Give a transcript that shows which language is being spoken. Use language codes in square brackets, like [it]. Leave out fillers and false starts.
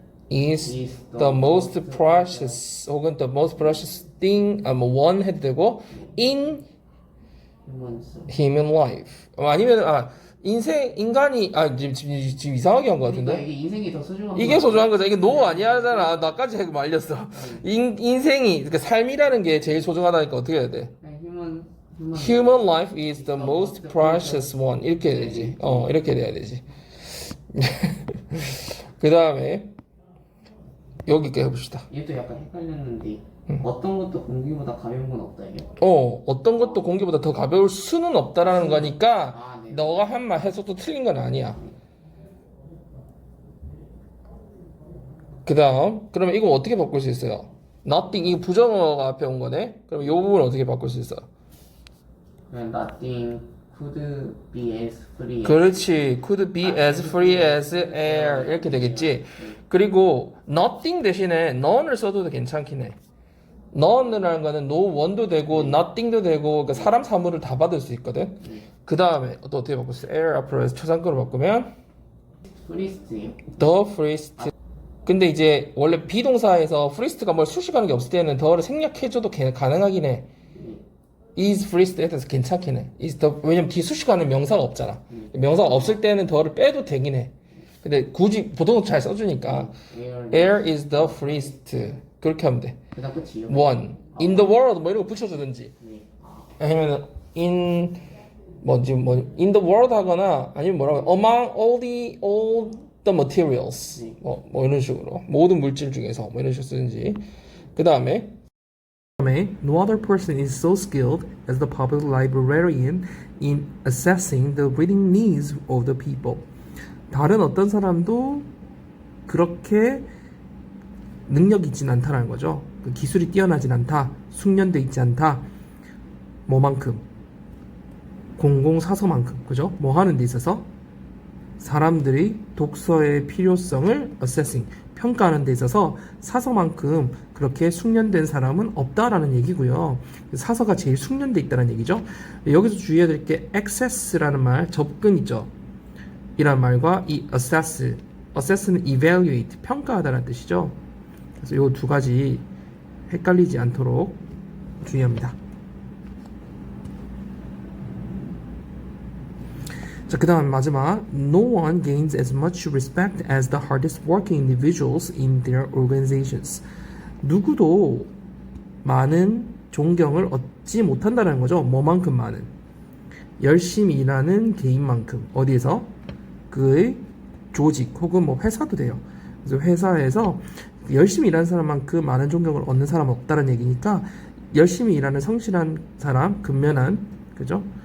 [en] is the most precious [ko] 혹은 [en] the most precious thing one [ko] 해도 되고 [en] in humans. human life [ko] 아니면 인간이 지금 이상하게 한 것 같은데 그러니까 이게 인생이 더 소중한 이게 소중한 거죠. 이게 노 아니야잖아. 나까지 말렸어. 인생이 그러니까 삶이라는 게 제일 소중하다니까 어떻게 해야 돼? [en] Human life is the most precious one [ko] 이렇게 해야 되지. 이렇게 돼야 되지. 그 다음에 여기까지 해봅시다. 얘도 약간 헷갈렸는데 어떤 것도 공기보다 가벼운 건 없다 이게? 어떤 것도 공기보다 더 가벼울 수는 없다라는 거니까 네. 너가 한 말 해석도 틀린 건 아니야. 그 다음 그러면 이거 어떻게 바꿀 수 있어요? Nothing 이거 부정어가 앞에 온 거네. 그럼 이 부분 어떻게 바꿀 수 있어? [en] Nothing could be as free. [ko] 그렇지. [en] Could be as free as air [ko] 이렇게 되겠지. 그리고 nothing 대신에 none을 써도 괜찮긴 해. none이라는 거는 no one도 되고 nothing도 되고 그러니까 사람 사물을 다 받을 수 있거든. 그 다음에 또 어떻게 바꿀 수 있어? air 앞으로 해서 초상권으로 바꾸면 [en] freest예요? the freest. [ko] 근데 이제 원래 비동사에서 freest가 뭘 수식하는 게 없을 때는 더를 생략해줘도 가능하긴 해. [en] is freest [ko] 해서 괜찮긴 해. 왜냐면 뒤 수식하는 명사가 없잖아. 명사가 없을 때는 더를 빼도 되긴 해. 근데 굳이 보통 잘 써주니까 [en] air is the freest [ko] 그렇게 하면 돼. 그다음 끝이요? [en] one in the world [ko] 뭐 이런 거 붙여주든지 네. 아니면 in in the world 하거나 아니면 뭐라고 [en] among all the materials [ko] 뭐 이런 식으로 모든 물질 중에서 뭐 이런 식으로 쓰든지. [en] 그 다음에 no other person is so skilled as the public librarian in assessing the reading needs of the people. [ko] 다른 어떤 사람도 그렇게 능력이 있진 않다는 거죠. 그 기술이 뛰어나진 않다. 숙련돼 있지 않다. 뭐만큼? 공공사서만큼. 그죠? 뭐 하는 데 있어서 사람들이 독서의 필요성을 assessing, 평가하는 데 있어서 사서만큼 그렇게 숙련된 사람은 없다라는 얘기고요. 사서가 제일 숙련돼 있다는 얘기죠. 여기서 주의해야 될 게 access라는 말, 접근이죠. 이란 말과 이 assess는 evaluate, 평가하다는 뜻이죠. 그래서 이 두 가지 헷갈리지 않도록 주의합니다. 자, 그 다음 마지막. [en] No one gains as much respect as the hardest working individuals in their organizations. [ko] 누구도 많은 존경을 얻지 못한다는 거죠. 뭐만큼 많은? 열심히 일하는 개인만큼. 어디에서? 그의 조직 혹은 뭐 회사도 돼요. 그래서 회사에서 열심히 일하는 사람만큼 많은 존경을 얻는 사람은 없다는 얘기니까 열심히 일하는 성실한 사람, 근면한, 그죠?